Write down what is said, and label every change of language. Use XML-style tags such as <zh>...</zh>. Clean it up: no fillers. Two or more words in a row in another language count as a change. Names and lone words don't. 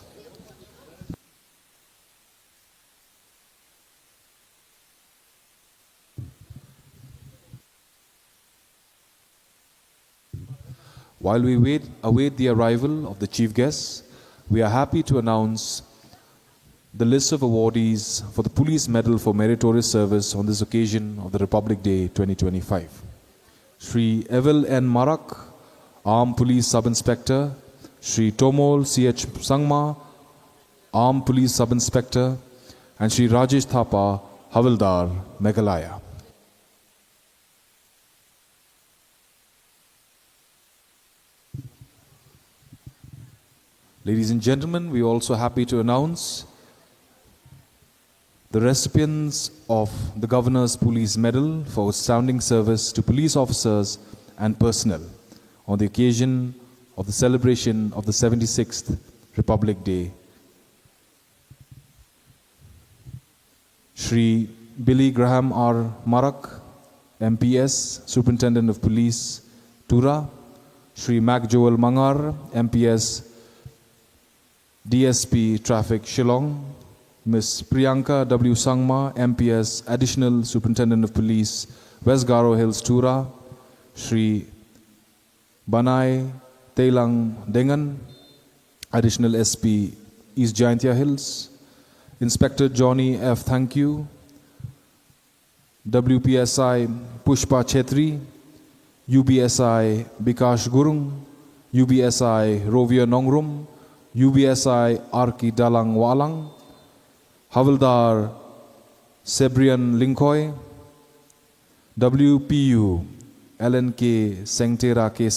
<en>While we await the arrival of the chief guests, we are happy to announce the list of awardees for the Police Medal for Meritorious Service on this occasion of the Republic Day 2025. Shri Evel N. Marak, Armed Police Sub-Inspector; Shri Tomol C.H. Sangma, Armed Police Sub-Inspector; and Shri Rajesh Thapa, Havildar, Meghalaya. Ladies and gentlemen, we are also happy to announce the recipients of the Governor's Police Medal for outstanding service to police officers and personnel on the occasion of the celebration of the 76th Republic Day. Shri Billy Graham R. Marak, MPS, Superintendent of Police, Tura; Shri Mac Joel Mangar, MPS, DSP Traffic, Shillong; Ms. Priyanka W. Sangma, MPS, Additional Superintendent of Police, West Garo Hills, Tura, Shri Banai Teilang Dengan, Additional SP, East Jaintia Hills, Inspector Johnny F. Thank you, WPSI Pushpa Chetri, UBSI Bikash Gurung, UBSI Rovia Nongrum, UBSI Arki Dalang Walang, Havildar Sebrian Linkoy, WPU LNK Sengtera K.</en>